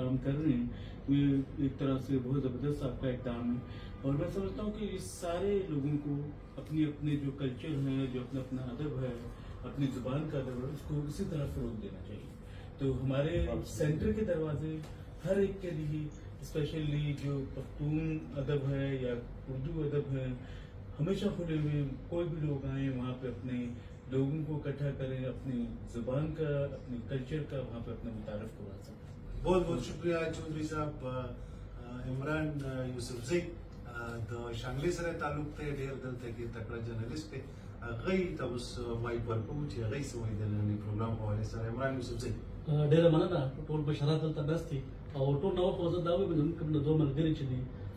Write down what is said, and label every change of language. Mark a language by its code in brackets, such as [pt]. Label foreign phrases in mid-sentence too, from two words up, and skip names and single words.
[ur] کام کر رہے ہیں وہ ایک طرح سے بہت زبردست آپ کا اقدام ہے اور میں سمجھتا ہوں کہ اس سارے لوگوں کو اپنے اپنے جو کلچر ہیں جو اپنا اپنا ادب ہے اپنی زبان کا ادب ہے اس کو اسی طرح فروغ دینا چاہیے تو ہمارے سینٹر کے دروازے ہر ایک کے لیے اسپیشلی جو پختون ادب ہے یا اردو ادب ہے ہمیشہ کھلے ہوئے کوئی بھی لوگ آئیں وہاں پہ اپنے لوگوں کو اکٹھا کریں اپنی زبان کا اپنے کلچر کا وہاں پہ اپنا متعارف کروا سکیں بہت بہت شکریہ [ps] چودھری صاحب عمران یوسفزئی د شانګلې سره تعلق ته ډېر دلته کې تکړه جرنلسټ دی هغوی ته اوس مایک ورکوو چې هغوی څه وایي د ننني پروګرام په حوالې سره عمران یوسفزئی ډېره مننه ټول بشرات دلته ناست دي او ټول نوښت وزه دا وایي زموږ کوم دوه ملګري چې دي